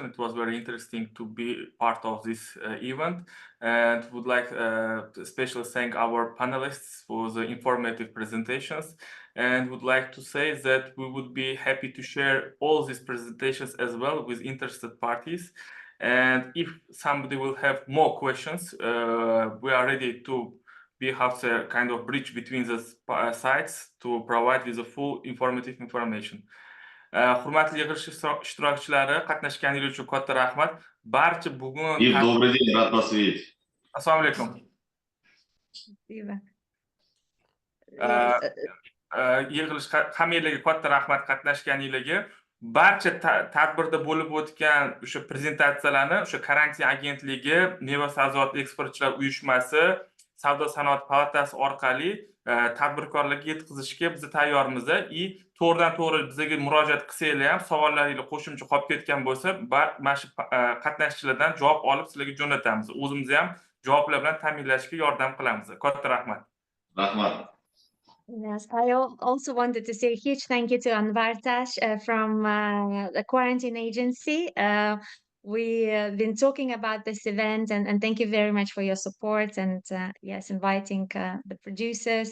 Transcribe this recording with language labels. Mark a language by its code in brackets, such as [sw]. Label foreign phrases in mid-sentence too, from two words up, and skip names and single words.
[en] It was very interesting to be part of this event, and would like to especially thank our panelists for the informative presentations, and would like to say that we would be happy to share all these presentations as well with interested parties. And if somebody will have more questions, we are ready to have a kind of bridge between the sites to provide with the full informative information. [uz] Hurmatli yig'ilish ishtirokchilari, qatnashganingiz uchun katta rahmat. Barcha bugun [ru] Добрый день, рад вас видеть. [uz] Assalomu alaykum. Yig'ilish hammanglarga katta rahmat qatnashganinglarga. Barcha tadbirda bo'lib o'tgan o'sha prezentatsiyalarni o'sha karantin agentligi, Meva sabzavot eksportchilar uyushmasi, Savdo sanoat palatasi orqali tadbirkorlarga yetkazishga biz tayyormiz. To'g'ridan-to'g'ri bizga murojaat qilsanglar ham, savollaringiz qo'shimcha qolib ketgan bo'lsa, mana shu qatnashchilardan javob olib sizlarga jo'natamiz. O'zimiz ham javoblar bilan ta'minlashga yordam qilamiz. Katta rahmat. Rahmat. [en] Yes, I also wanted to say a huge thank you to Anvartash from the quarantine agency. We've been talking about this event, and thank you very much for your support and yes, inviting the producers.